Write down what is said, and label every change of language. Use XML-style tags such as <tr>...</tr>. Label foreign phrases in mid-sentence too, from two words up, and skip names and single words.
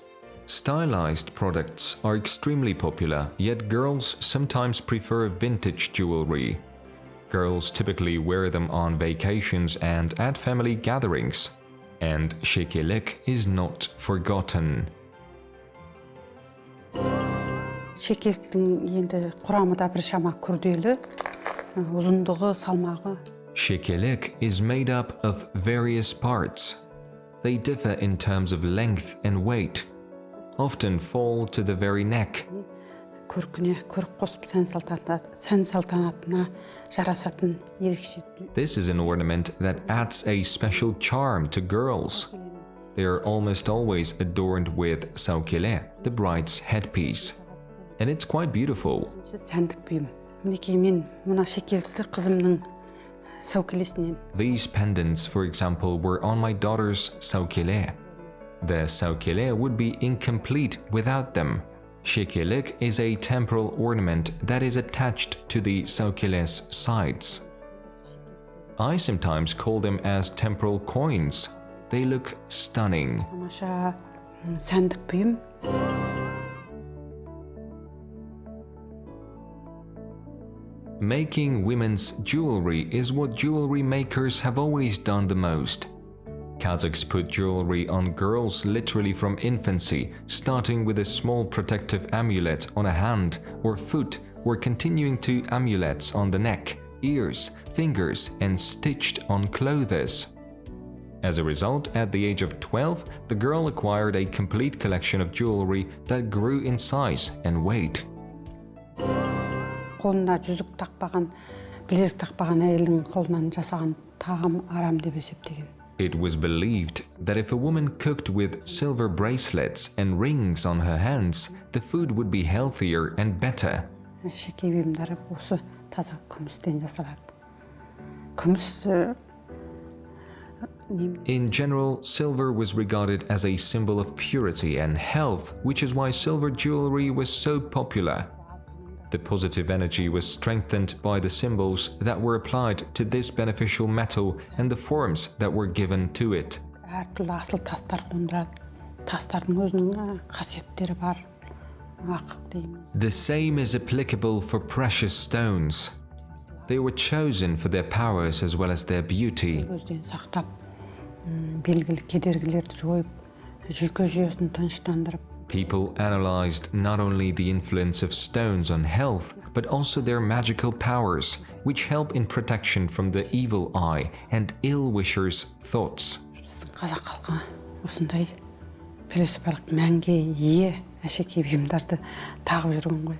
<en>Stylized products are extremely popular, yet girls sometimes prefer vintage jewelry. Girls typically wear them on vacations and at family gatherings. And shekelek is not forgotten.</en> <kk>Шекеліктің енді құрамы да біршама күрделі, ұзындығы, салмағы.</kk> <en>Shekelek is made up of various parts. They differ in terms of length and weight, often fall to the very neck.</en> <kk>Көркіне көрік қосып сән салтанатына жарасатын ерекше.</kk> <en>This is an ornament that adds a special charm to girls. They are almost always adorned with saukile, the bride's headpiece. And it's quite beautiful.</en> <kk>Сәндік бұйым. Мінекей мен мына шекелікті қызымның саукелесінен.</kk> <en>These pendants, for example, were on my daughter's saukile. The saukile would be incomplete without them. Shekelek is a temporal ornament that is attached to the saukile's sides. I sometimes call them as temporal coins. They look stunning.</en> <kk>Тамаша сәндік бұйым.</kk> <en>Making women's jewelry is what jewelry makers have always done the most. Kazakhs put jewelry on girls literally from infancy, starting with a small protective amulet on a hand or foot, or continuing to amulets on the neck, ears, fingers, and stitched on clothes. As a result, at the age of 12, the girl acquired a complete collection of jewelry that grew in size and weight.</en> <kk>Қолына жүзік тақпаған білезік тақпаған әйелдің қолынан жасаған тағам арам деп есептеген.</kk> <en>It was believed that if a woman cooked with silver bracelets and rings on her hands, the food would be healthier and better.</en> <kk>Шеке бұйымдары осы таза күмістен жасалады. Күміс</kk> <en>In general, silver was regarded as a symbol of purity and health, which is why silver jewelry was so popular. The positive energy was strengthened by the symbols that were applied to this beneficial metal and the forms that were given to it.</en> <kk>әртүрлі асыл тастар қондырады. Тастардың өзінің қасиеттері бар. Ақық дейміз.</kk> <en>The same is applicable for precious stones. They were chosen for their powers as well as their beauty.</en> <kk>Өзден сақтап, белгілі кедергілерді жойып, жүйке жүйесін тыныштандырып,</kk> <en>People analyzed not only the influence of stones on health, but also their magical powers, which help in protection from the evil eye and ill-wishers' thoughts.</en> <kk>біздің қазақ халқы осындай философиялық мәнге ие әшекей бұйымдарды тағып жүрген ғой.</kk>